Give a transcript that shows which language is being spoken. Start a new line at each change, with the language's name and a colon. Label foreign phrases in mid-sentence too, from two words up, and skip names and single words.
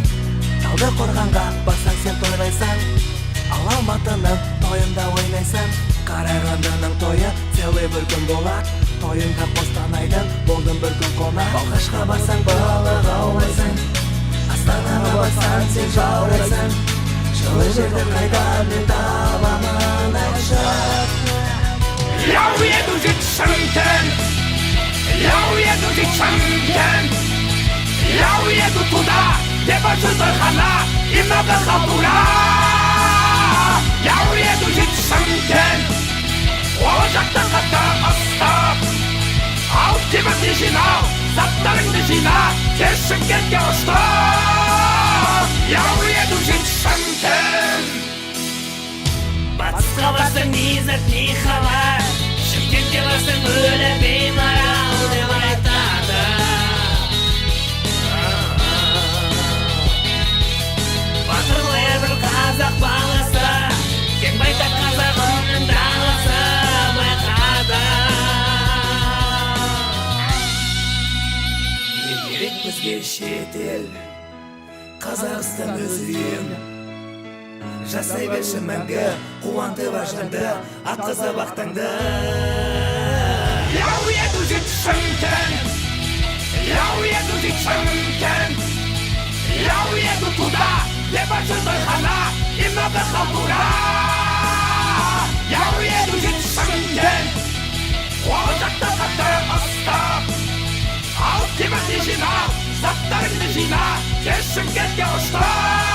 Kazakh: Талдықорғанға барсаң сен тойлайсың, ал Алматының тойында ойнайсың. Қарағандының тойы целый бір күн болады. Тойынға Қостанайдан болдым бір күн қонақ. Балқашқа барсаң балық аулайсың, Астанаға барсаң сен жаурайсың. Жылы жерді қайдан мен табамын айтшы.
Russian: Я уеду жить в Шымкент, я уеду жить в Шымкент, я уеду туда, где большой тойхана и много халтура. Я уеду жить в Шымкент,
Kazakh: ол жақта қатты ыстап, ал темірді жинау, заттарыңды жина, тез Шымкентке ұшты.
Russian: Я уеду жить в Шымкент.
Kazakh: Батысқа барсаң ни ізет, ни хабар, Шымкентке барсаң өлі беймарал деп айтады. Батырлы бір қазақ баласы, кең байтақ қазағымның даласы байқады. Не керек бізге шетел, Қазақстан өз үйім. Жасай берші мәңгі, қуантып ажыңды, атқызып ақтаңды.
Russian: Я уеду жить в Шымкент, я уеду жить в Шымкент, я уеду туда, где большой тойхана и много халтура. Я уеду жить в Шымкент,
Kazakh: ол жақта қатты ыстап, ал темірді жинау, заттарыңды жина, тез Шымкентке ұшты.